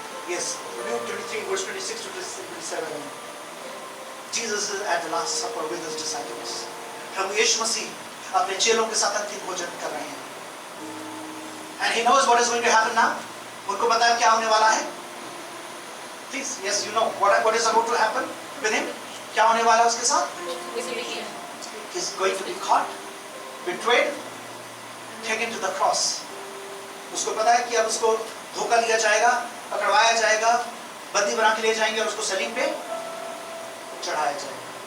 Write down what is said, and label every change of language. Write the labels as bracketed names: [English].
[English] Yes, Luke 23 verse 26 to 27. Jesus is at the Last Supper with his disciples. [Hindi] प्रभु यीशु मसीह अपने चेलों के साथ अंतिम भोजन कर रहे हैं, [English] and he knows what is going to happen now. [Hindi] उनको पता है क्या होने वाला है। [English] Please, yes, you know what is about to happen with him. [Hindi] क्या होने वाला है उसके साथ? [English] He's going to be caught, betrayed, taken to the cross. [Hindi] उसको पता है कि अब उसको धोखा लिया जाएगा, पकड़वाया जाएगा, बंदी बना के ले जाएंगे और उसको सलीब पे चढ़ाया जाएगा।